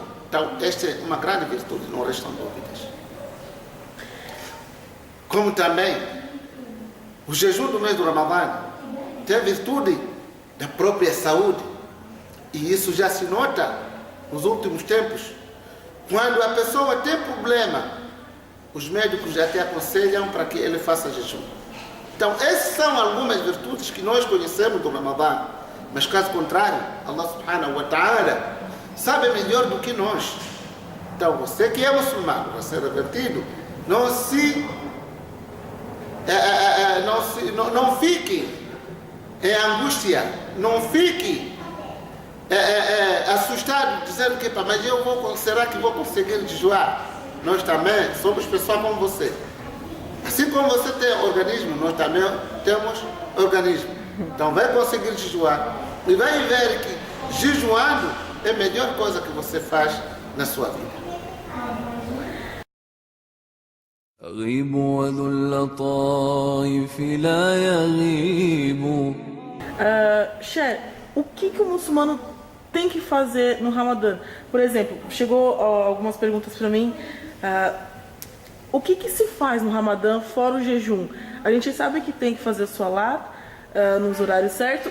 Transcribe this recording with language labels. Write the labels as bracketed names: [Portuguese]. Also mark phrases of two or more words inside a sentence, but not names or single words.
[Portuguese] Então, esta é uma grande virtude, não restam dúvidas. Como também o jejum do mês do Ramadã tem a virtude da própria saúde, e isso já se nota nos últimos tempos. Quando a pessoa tem problema, os médicos já te aconselham para que ele faça jejum. Então, essas são algumas virtudes que nós conhecemos do Ramadã, mas caso contrário, [Arabic] الله سبحانه وتعالى [Portuguese] sabe melhor do que nós. Então, você que é muçulmano, você é revertido, não fique em angústia, não fique assustado, dizendo que mas será que vou conseguir jejuar? Nós também somos pessoas como você. Assim como você tem organismo, nós também temos organismo. Então vai conseguir jejuar e vai ver que jejuando é a melhor coisa que você faz na sua vida. [Arabic] أغيب وذو اللطائف لا يغيب. [Portuguese] Che, o que o muçulmano tem que fazer no Ramadã? Por exemplo, chegou algumas perguntas para mim. O que se faz no Ramadã fora o jejum? A gente sabe que tem que fazer o salat nos horários certos.